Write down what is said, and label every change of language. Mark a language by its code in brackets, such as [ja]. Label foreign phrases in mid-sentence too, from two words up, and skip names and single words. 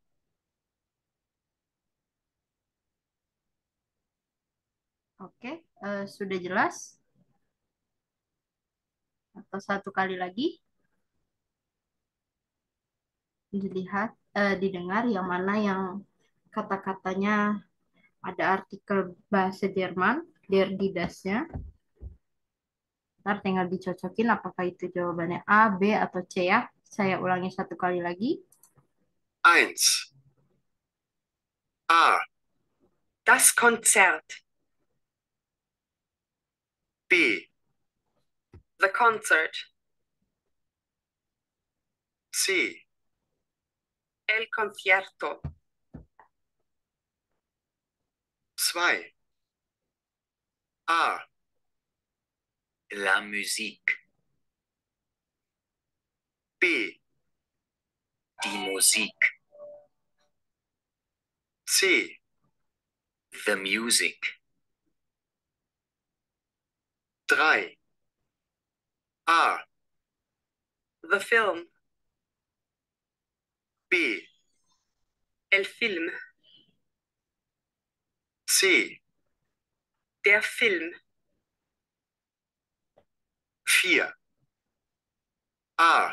[id] Oke, sudah jelas? Atau satu kali lagi? Dilihat, didengar yang mana yang kata-katanya ada artikel bahasa Jerman, [de] der die das-nya. [id] Ntar tinggal dicocokin apakah itu jawabannya A, B, atau C ya. Saya ulangi satu kali lagi. 1. A. [de] Das Konzert. [id] B. [en] The concert. [id] C. [es] El concierto. [id] 2. A. [fr] La musique. [id] B. [de] Die Musik. [id] C. [en] The music. [id] 3. A. [en] The film. [id] B. [es] El film. [id] C. [de] Der Film. [id] 4. A.